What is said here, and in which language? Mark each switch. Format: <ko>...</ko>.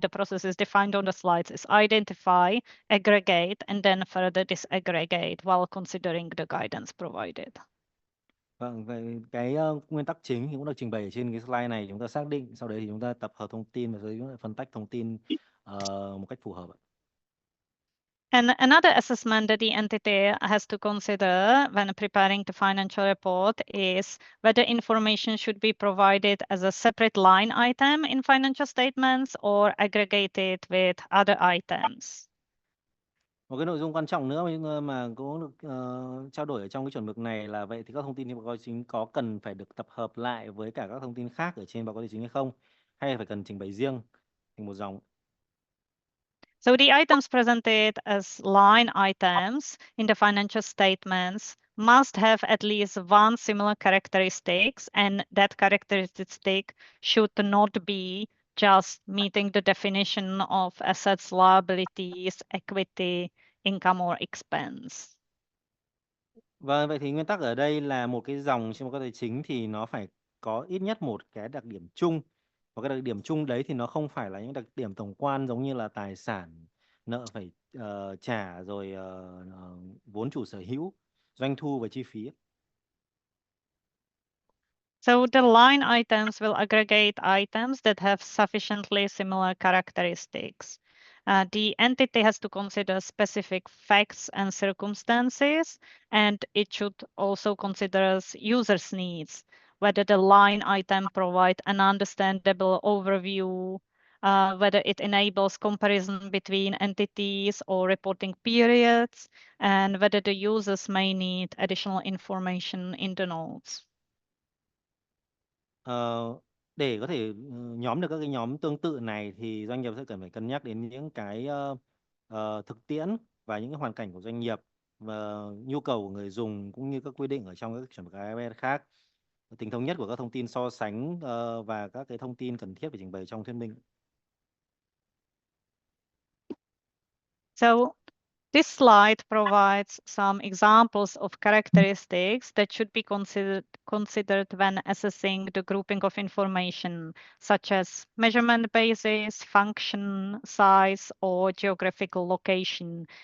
<en>The process is defined on the slides. It's identify, aggregate, and then further disaggregate while considering the guidance provided.</en> <vi>Vâng, vậy cái nguyên tắc chính thì cũng được trình bày ở trên cái slide này. Chúng ta xác định, sau đấy thì chúng ta tập hợp thông tin và rồi chúng ta phân tách thông tin một cách phù hợp.</vi> <en>And another assessment that the entity has to consider when preparing the financial report is whether information should be provided as a separate line item in financial statements or aggregated with other items.</en> <vi>Một cái nội dung quan trọng nữa mà cũng được trao đổi ở trong cái chuẩn mực này là vậy thì các thông tin trên báo cáo tài chính có cần phải được tập hợp lại với cả các thông tin khác ở trên báo cáo tài chính hay không, hay là phải cần trình bày riêng thành một dòng.</vi> <en>So the items presented as line items in the financial statements must have at least one similar characteristics, and that characteristic should not be just meeting the definition of assets, liabilities, equity, income or expense.</en> <vi>Vâng, vậy thì nguyên tắc ở đây là một cái dòng trên báo cáo tài chính thì nó phải có ít nhất một cái đặc điểm chung. Và cái đặc điểm chung đấy thì nó không phải là những đặc điểm tổng quan giống như là tài sản, nợ phải trả, rồi vốn chủ sở hữu, doanh thu và chi phí.</vi> <en>So the line items will aggregate items that have sufficiently similar characteristics. The entity has to consider specific facts and circumstances, and it should also consider users' needs, whether the line item provides an understandable overview, whether it enables comparison between entities or reporting periods, and whether the users may need additional information in the notes.</en> <vi>Để có thể nhóm được các cái nhóm tương tự này thì doanh nghiệp sẽ cần phải cân nhắc đến những cái thực tiễn và những cái hoàn cảnh của doanh nghiệp và nhu cầu của người dùng, cũng như các quy định ở trong các chuẩn mực IFRS khác, tính thống nhất của các thông tin so sánh và các cái thông tin cần thiết phải trình bày trong thuyết minh.</vi> <en>So this slide provides some examples of characteristics that should be considered when assessing the grouping of information, such as measurement basis, function, size, or geographical location.</en>